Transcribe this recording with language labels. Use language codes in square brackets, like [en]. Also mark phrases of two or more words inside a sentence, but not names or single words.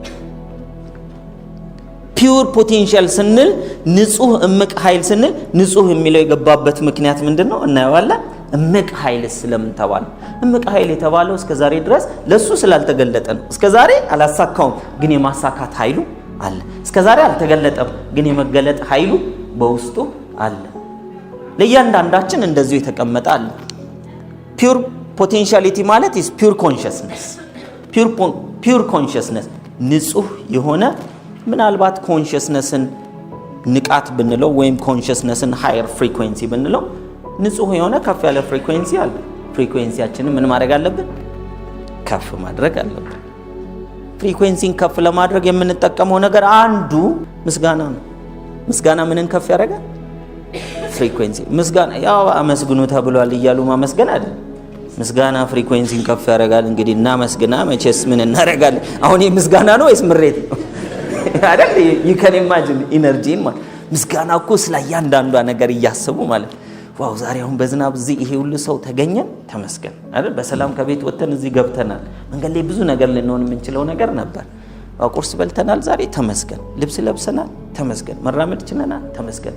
[en] pure potential [am] ስንል ንጹህ እምቅ ኃይል ስንል ንጹህ የሚለው የገባበት ምክንያት ምንድነው እናየዋለን እምቅ ኃይል ስለምን ተባለ እምቅ ኃይል የተባለው እስከ ዛሬ ድረስ ለሱ ስላልተገለጠ ነው እስከ ዛሬ አላሳካውም ግን የማሳካት ኃይሉ አለ እስከ ዛሬ አልተገለጠም ግን የመገለጥ ኃይሉ በውስጡ አለ ለእያንዳንዳችን እንደዚሁ የተቀመጠ አለ [en] pure potentiality [am] ማለት [en] is pure consciousness pure [am] consciousness ንጹህ የሆነ ምናልባት ኮንሺየስነስን ንቃት ብንለው ወይም ኮንሺየስነስን [en] higher frequency [am] ብንለው ንጹህ የሆነ ከፍ ያለ ፍሪኩዌንሲ አለ ፍሪኩዌንሲያችንን ምን ማድረግ አለብን ከፍ ማድረግ አለብን ፍሪኩዌንሲን ከፍ ለማድረግ የምንጠቀመው ነገር አንዱ ምስጋና ነው ምስጋና ምንን ከፍ ያደርጋል ፍሪኩዌንሲ ምስጋና ያው አመስግኑ ተብሏል ይያሉ ማመስገን አይደል ምስጋና ፍሪኩዌንሲን ከፍ ያደርጋል እንግዲህ እናመስግና መቼስ ምን እናደርጋለን አሁን ምስጋና ነው ወይስ ምሬት ነው አይደል [en] you can imagine energy [am] ማለት ምስጋና እኮ ስለያንዳንዷ ነገር እያሰቡ ማለት ዋው ዛሬ አሁን በዝናብ እዚህ ይሄ ሁሉ ሰው ተገኘ ተመስገን አይደል በሰላም ከቤት ወጥተን እዚህ ገብተናል መንገድ ላይ ብዙ ነገር ልንሆን የምንችለው ነገር ነበር ቁርስ በልተናል ዛሬ ተመስገን ልብስ ለብሰናል ተመስገን መራመድ ችለናል ተመስገን